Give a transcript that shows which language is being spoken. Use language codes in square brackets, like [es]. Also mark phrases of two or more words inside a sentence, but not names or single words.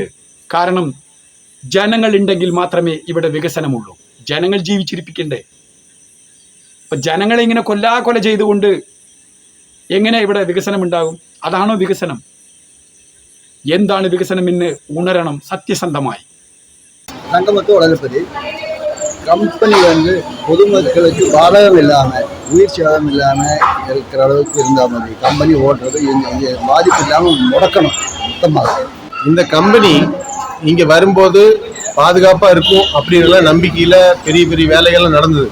[ml] കാരണം ജനങ്ങളുണ്ടെങ്കിൽ മാത്രമേ ഇവിടെ വികസനമുള്ളൂ. ജനങ്ങൾ ജീവിച്ചിരിപ്പിക്കണ്ടേ? ഇപ്പം ജനങ്ങളെ ഇങ്ങനെ കൊല്ലാകൊല ചെയ്തുകൊണ്ട് എങ്ങനെ ഇവിടെ വികസനം ഉണ്ടാകും? അതാണോ വികസനം? എന്താണ് വികസനം എന്ന് ഉണരണം സത്യസന്ധമായി. [ta] தங்கமத்து வளர்ப்பது கம்பெனி பொதுமக்களுக்கு பாதகம் இல்லாமல், உயிர் சேதம் இல்லாமல் இருக்கிற அளவுக்கு இருந்தால் மாதிரி கம்பெனி ஓட்டுறது பாதிப்பு இல்லாமல் முடக்கணும் மொத்தமாக. இந்த கம்பெனி இங்கே வரும்போது பாதுகாப்பாக இருக்கும் அப்படிங்கிற நம்பிக்கையில் பெரிய பெரிய வேலைகள்லாம் நடந்தது.